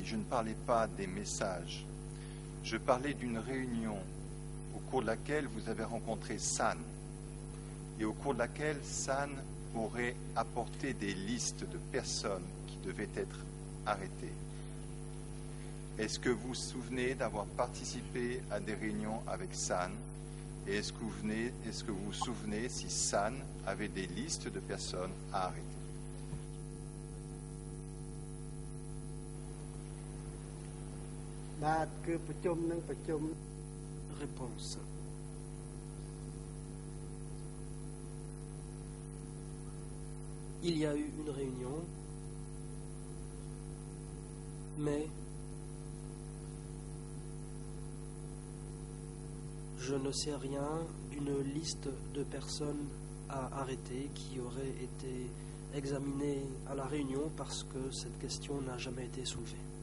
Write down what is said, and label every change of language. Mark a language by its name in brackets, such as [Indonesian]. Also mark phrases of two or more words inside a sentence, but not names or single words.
[French] Je ne parlais pas des messages. Je parlais d'une réunion au cours de laquelle vous avez rencontré San et au cours de laquelle San aurait apporté des listes de personnes qui devaient être arrêtées. Est-ce que vous vous souvenez d'avoir participé à des réunions avec San? Et est-ce que vous vous souvenez si San avait des listes de personnes à arrêter? [Khmer] បាទគឺប្រជុំនឹងប្រជុំ [French] Réponse. Il y a eu une réunion, mais je ne sais rien d'une liste de personnes à arrêter qui auraient été examinées à la réunion parce que cette question n'a jamais été soulevée.